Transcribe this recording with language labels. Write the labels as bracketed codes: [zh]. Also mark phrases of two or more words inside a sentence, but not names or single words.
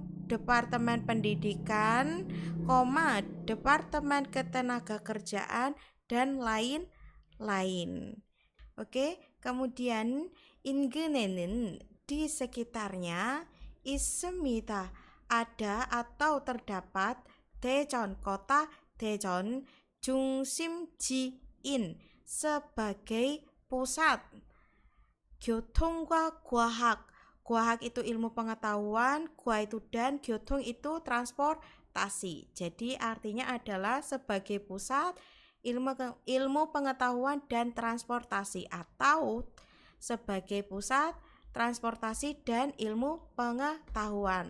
[id] Departemen pendidikan, departemen ketenagakerjaan dan lain-lain. Oke, kemudian 인근에는 di sekitarnya 있습니다. Ada atau terdapat 대전 kota [ko] 대전 중심지인 [id] sebagai pusat [ko] 교통과 과학. [id] 과학 itu ilmu pengetahuan, gua itu dan, 교통 itu transportasi. Jadi artinya adalah sebagai pusat ilmu pengetahuan dan transportasi atau sebagai pusat transportasi dan ilmu pengetahuan.